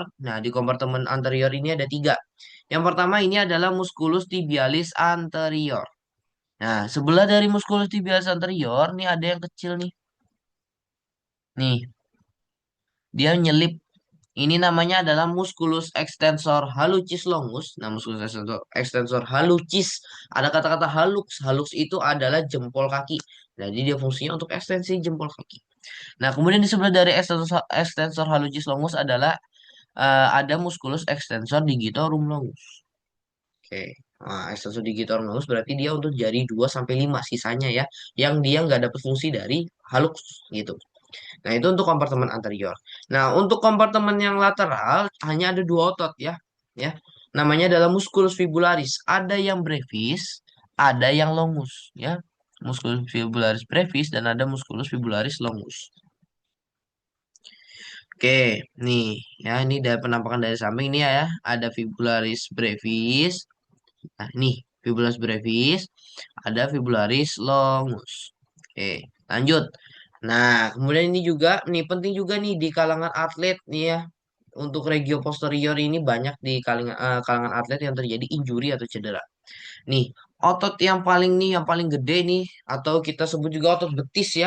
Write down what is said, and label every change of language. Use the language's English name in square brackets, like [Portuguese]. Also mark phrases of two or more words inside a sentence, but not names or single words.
[Indonesian] Nah, di kompartemen anterior ini ada tiga. Yang pertama ini adalah musculus tibialis anterior. Nah, sebelah dari musculus tibialis anterior, nih ada yang kecil nih. Nih, dia nyelip. Ini namanya adalah musculus extensor hallucis longus. Nah, musculus extensor hallucis. Ada kata-kata hallux. Hallux itu adalah jempol kaki. Jadi dia fungsinya untuk ekstensi jempol kaki. Nah, kemudian di sebelah dari extensor hallucis longus adalah ada musculus extensor digitorum longus. Oke. Nah, extensor digitorum longus berarti dia untuk jari 2 sampai 5 sisanya ya, yang dia nggak dapat fungsi dari hallux gitu. Nah, itu untuk kompartemen anterior. Nah, untuk kompartemen yang lateral hanya ada dua otot ya. Ya. Namanya adalah musculus fibularis. Ada yang brevis, ada yang longus ya. Musculus fibularis brevis dan ada musculus fibularis longus. Oke, nih ya ini dari penampakan dari samping ini ya. Ada fibularis brevis. Nah, nih fibularis brevis, ada fibularis longus. Oke, lanjut. Nah, kemudian ini juga nih penting juga nih di kalangan atlet nih ya. Untuk regio posterior ini banyak di kalangan atlet yang terjadi injury atau cedera. Nih, otot yang paling nih yang paling gede nih atau kita sebut juga otot betis ya.